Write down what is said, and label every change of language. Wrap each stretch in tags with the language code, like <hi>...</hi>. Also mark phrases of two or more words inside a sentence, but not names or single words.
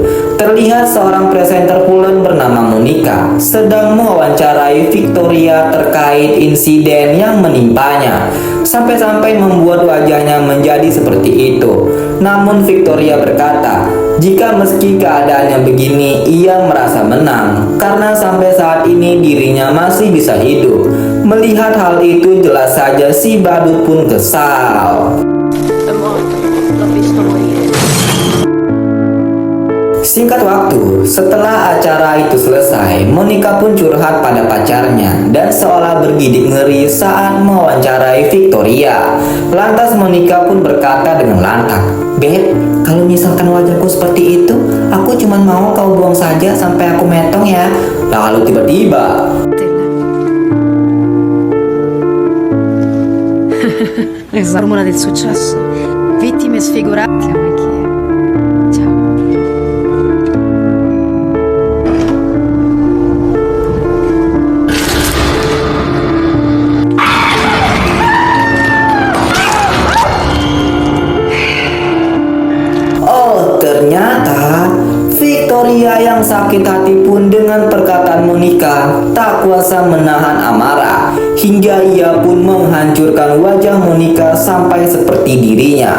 <id>Terlihat seorang presenter Pulen bernama Monica sedang mewawancarai Victoria terkait insiden yang menimpanya, sampai-sampai membuat wajahnya menjadi seperti itu. Namun Victoria berkata, jika meski keadaannya begini, ia merasa menang karena sampai saat ini dirinya masih bisa hidup. Melihat hal itu, jelas saja si badut pun kesal.</id> <it>È morto, l'ho visto morire.</it> <id>Singkat waktu, setelah acara itu selesai, Monica pun curhat pada pacarnya dan seolah bergidik ngeri saat mewawancarai Victoria. Lantas Monica pun berkata dengan lantang, "Beb, kalau misalkan wajahku seperti itu, aku cuma mau kau buang saja sampai aku metong ya." Lalu tiba-tiba,</id> <it>La formula del successo. Vittime sfigurate anche. Ciao.</it> <id>oh ternyata Victoria yang sakit hati pun dengan perkataan Monica tak kuasa menahan amarah, hingga ia pun menghancurkan wajah Monica sampai seperti dirinya.</id>